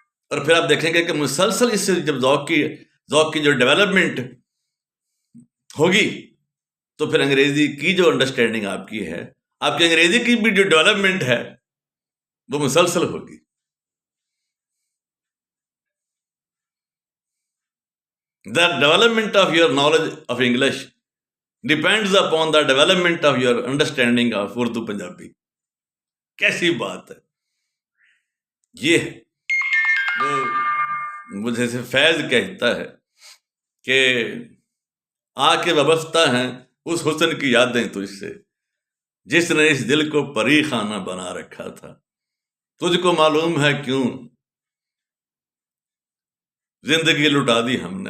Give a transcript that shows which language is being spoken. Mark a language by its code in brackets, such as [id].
[hi] और फिर आप देखेंगे कि मुसलसल इससे जब ज़ौक की जो डेवलपमेंट होगी, तो फिर अंग्रेजी की जो अंडरस्टैंडिंग आपकी है, आपकी अंग्रेजी की भी जो डेवलपमेंट है, वो मुसलसल होगी। [en] The development of your knowledge of English depends upon the development of your understanding of Urdu Punjabi. [hi] कैसी बात है ये है। वो मुझे से फैज कहता है कि आके वाबस्ता हैं उस हुस्न की यादें तुझसे, जिसने इस दिल को परी खाना बना रखा था, तुझको मालूम है क्यों जिंदगी लुटा दी हमने।